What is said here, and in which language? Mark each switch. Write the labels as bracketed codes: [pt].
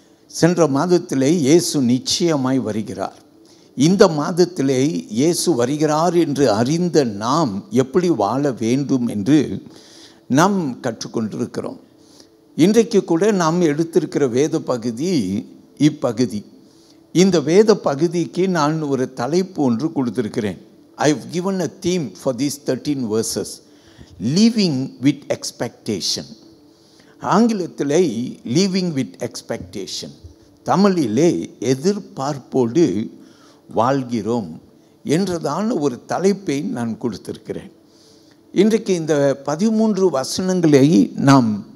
[ta] சென்ற மாதத்திலே இயேசு நிச்சயமாய் வருகிறார். இந்த மாதத்திலே இயேசு வருகிறார் என்று அறிந்த நாம் எப்படி வாழ வேண்டும் என்று நாம் கற்றுக்கொண்டிருக்கிறோம். இன்றைக்கு கூட நாம் எடுத்திருக்கிற வேத பகுதி இப்பகுதி. இந்த வேத பகுதிக்கு நான் ஒரு தலைப்பு ஒன்று கொடுத்திருக்கிறேன். [en] I have given a theme for these 13 verses. Living with expectation. [ta] ஆங்கிலத்திலே [en] living with expectation, [ta] தமிழிலே எதிர்பார்ப்போடு வாழ்கிறோம் என்றதான ஒரு தலைப்பை நான் கொடுத்திருக்கிறேன். இன்றைக்கு இந்த 13 வசனங்களை நாம்